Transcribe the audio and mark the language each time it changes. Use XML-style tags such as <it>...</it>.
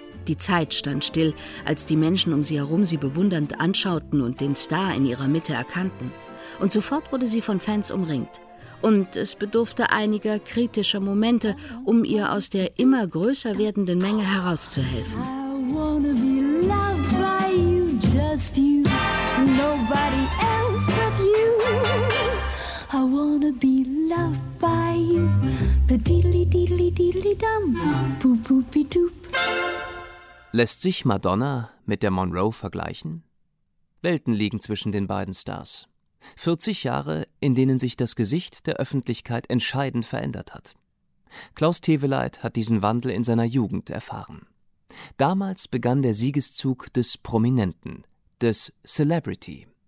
<de>Die Zeit stand still, als die Menschen um sie herum sie bewundernd anschauten und den Star in ihrer Mitte erkannten. Und sofort wurde sie von Fans umringt. Und es bedurfte einiger kritischer Momente, um ihr aus der immer größer werdenden Menge herauszuhelfen.</de> <en>I wanna be loved by you, just you, nobody else but you. I wanna be loved by you, the diddly diddly diddly dum, boop boop be doop.</en> <de>Lässt sich Madonna mit der Monroe vergleichen? Welten liegen zwischen den beiden Stars. 40 Jahre, in denen sich das Gesicht der Öffentlichkeit entscheidend verändert hat. Klaus Teweleit hat diesen Wandel in seiner Jugend erfahren. Damals begann der Siegeszug des Prominenten, des Celebrity.</de>